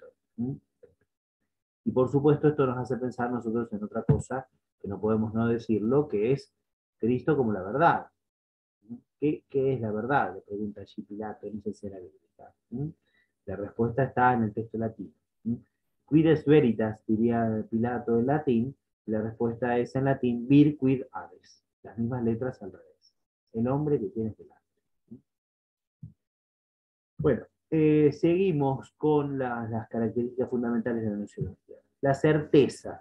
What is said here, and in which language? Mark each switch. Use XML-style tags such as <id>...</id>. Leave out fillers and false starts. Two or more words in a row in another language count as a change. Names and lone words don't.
<es>¿Mm? Y por supuesto esto nos hace pensar nosotros en otra cosa, que no podemos no decirlo, que es Cristo como la verdad. ¿Qué es la verdad? Le pregunta allí Pilato en esa escena bíblica. La respuesta está en el texto latino.</es> <la>Quid es veritas,</la> <es>diría Pilato en latín, la respuesta es en latín</es> <la>vir quid aves.</la> <es>Las mismas letras al revés. El hombre que tienes delante. Bueno, seguimos con las características fundamentales de la noción. La certeza.</es>